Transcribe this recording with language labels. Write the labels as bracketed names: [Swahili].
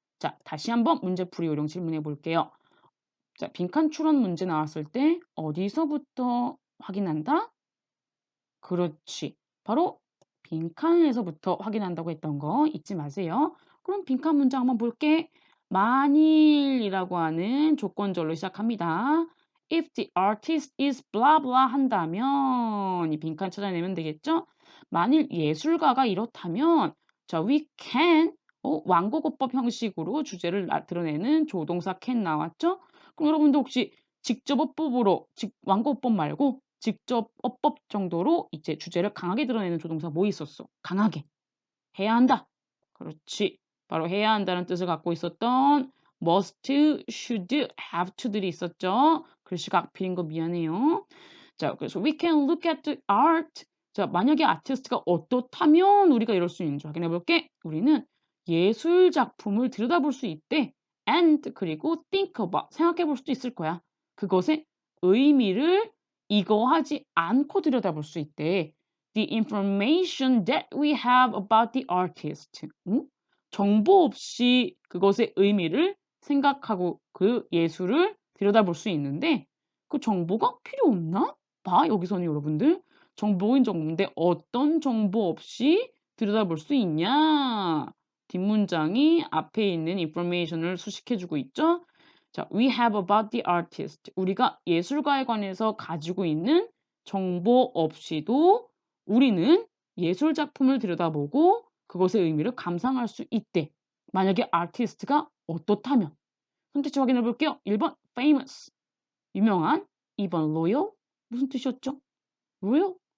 [Korean] 자, 다시 한번 문제풀이 요령 질문해 볼게요. 자, 빈칸 추론 문제 나왔을 때 어디서부터 확인한다? 그렇지. 바로 빈칸에서부터 확인한다고 했던 거 잊지 마세요. 그럼 빈칸 문장 한번 볼게. 만일이라고 하는 조건절로 시작합니다. [English] If the artist is blah blah [Korean] 한다면 [English] 이 빈칸 찾아내면 되겠죠? [Korean] 만일 예술가가 이렇다면 자, [English] we can [Korean] 완곡어법 형식으로 주제를 드러내는 조동사 can 나왔죠? 그럼 여러분들 혹시 직접 어법으로 완곡어법 말고 직접 어법 정도로 이제 주제를 강하게 드러내는 조동사 뭐 있었어? 강하게. 해야 한다. 그렇지. 바로 해야 한다는 뜻을 갖고 있었던 must, should, have to들이 있었죠. 글씨가 악필인 거 미안해요. [English] 자, 그래서 we can look at the art. [Korean] 자, 만약에 아티스트가 어떻다면 우리가 이럴 수 있는지 확인해 볼게. 우리는 예술 작품을 들여다볼 수 있대. and 그리고 [English] think about [Korean] 생각해 볼 수도 있을 거야. 그것의 의미를 이거하지 않고 들여다볼 수 있대. [English] The information that we have about the artist. [Korean] 정보 없이 그것의 의미를 생각하고 그 예술을 들여다볼 수 있는데 그 정보가 필요 없나? 봐, 여기서는 여러분들. 정보인 정보인데 어떤 정보 없이 들여다볼 수 있냐? 뒷문장이 앞에 있는 information을 수식해주고 있죠? [English] 자, we have about the artist. [Korean] 우리가 예술가에 관해서 가지고 있는 정보 없이도 우리는 예술 작품을 들여다보고 그것의 의미를 감상할 수 있대. 만약에 아티스트가 어떻다면. 선택지 확인해 볼게요. 1번 famous. 유명한. 2번 loyal. 무슨 뜻이었죠? loyal?